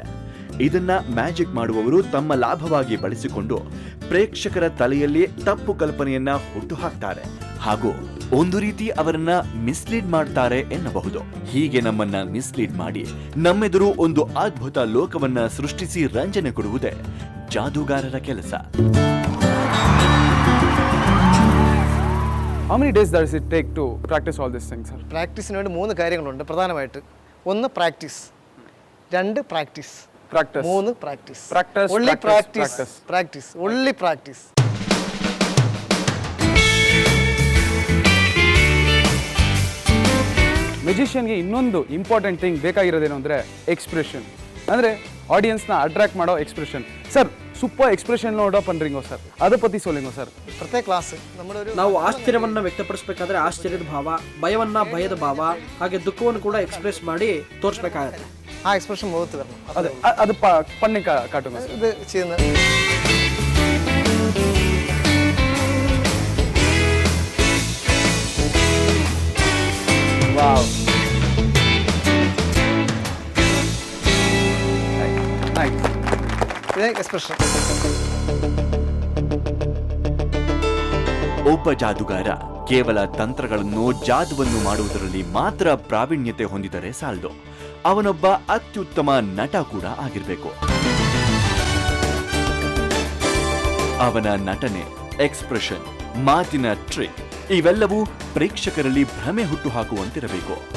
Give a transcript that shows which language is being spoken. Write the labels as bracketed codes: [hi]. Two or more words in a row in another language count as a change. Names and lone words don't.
[kn] ಇದನ್ನ ಮ್ಯಾಜಿಕ್ ಮಾಡುವವರು ತಮ್ಮ ಲಾಭವಾಗಿ ಬಳಸಿಕೊಂಡು ಪ್ರೇಕ್ಷಕರ ತಲೆಯಲ್ಲಿ ತಪ್ಪು ಕಲ್ಪನೆಯನ್ನ ಹುಟ್ಟುಹಾಕ್ತಾರೆ ಹಾಗೂ ಒಂದು ರೀತಿ ಅವರನ್ನ ಮಿಸ್ಲೀಡ್ ಮಾಡ್ತಾರೆ ಎನ್ನಬಹುದು. ಹೀಗೆ ನಮ್ಮನ್ನ ಮಿಸ್ಲೀಡ್ ಮಾಡಿ ನಮ್ಮೆದುರು ಒಂದು ಅದ್ಭುತ ಲೋಕವನ್ನ ಸೃಷ್ಟಿಸಿ ರಂಜನೆ ಕೊಡುವುದೇ ಜಾದೂಗಾರರ ಕೆಲಸ. [en] How many days does it take to practice all these things, sir? [ml] പ്രാക്ടീസിന് വേണ്ടി 3 കാര്യങ്ങളുണ്ട് പ്രധാനമായിട്ട്. 1 പ്രാക്ടീസ്, 2 പ്രാക്ടീസ്, [en] Practice. [ml] 3 പ്രാക്ടീസ്. [en] Practice, only practice, practice, practice, only practice. [kn] ಮೆಜಿಷಿಯನ್ಗೆ ಇನ್ನೊಂದು [en] important thing [kn] ಬೇಕಾಗಿರೋದೇನು ಅಂದರೆ ಎಕ್ಸ್ಪ್ರೆಷನ್, ಅಂದರೆ ಆಡಿಯನ್ಸ್ನ ಅಟ್ರಾಕ್ಟ್ ಮಾಡೋ ಎಕ್ಸ್ಪ್ರೆಷನ್. [ta] ಸರ್ [en] super expression [ta] நோடோ பண்றிங்கோ சார், அத பத்தி சொல்லிங்கோ சார். [kn] ಪ್ರತ್ಯೇಕ ಕ್ಲಾಸ್ [ml] നമ്മുടെ ഒരു [kn] ನಾವು ಆಶ್ಚರ್ಯವನ್ನ ವ್ಯಕ್ತಪಡಿಸಬೇಕಾದ್ರೆ ಆಶ್ಚರ್ಯದ ಭಾವ, ಭಯವನ್ನ ಭಯದ ಭಾವ, ಹಾಗೆ ದುಃಖವನ್ನು ಕೂಡ ಎಕ್ಸ್ಪ್ರೆಸ್ ಮಾಡಿ ತೋರಿಸ್ಬೇಕಾಗತ್ತೆ. [ml] ആ എക്സ്പ്രഷൻ മുഖത്ത് വരണം. [ta] அது அது பண்ணி காட்டுங்க சார். [ml] ഇത് ചെയ്യുന്ന [en] wow, nice. [ml] ഇത് എക്സ്പ്രഷൻ. [kn] ಒಬ್ಬ ಜಾದುಗಾರ ಕೇವಲ ತಂತ್ರಗಳನ್ನು ಜಾದುವನ್ನು ಮಾಡುವುದರಲ್ಲಿ ಮಾತ್ರ ಪ್ರಾವೀಣ್ಯತೆ ಹೊಂದಿದರೆ ಸಾಲದು, ಅವನೊಬ್ಬ ಅತ್ಯುತ್ತಮ ನಟ ಕೂಡ ಆಗಿರಬೇಕು. ಅವನ ನಟನೆ, ಎಕ್ಸ್ಪ್ರೆಷನ್, ಮಾತಿನ ಟ್ರಿಕ್ ಇವೆಲ್ಲವೂ ಪ್ರೇಕ್ಷಕರಲ್ಲಿ ಭ್ರಮೆ ಹುಟ್ಟು ಹಾಕುವಂತಿರಬೇಕು.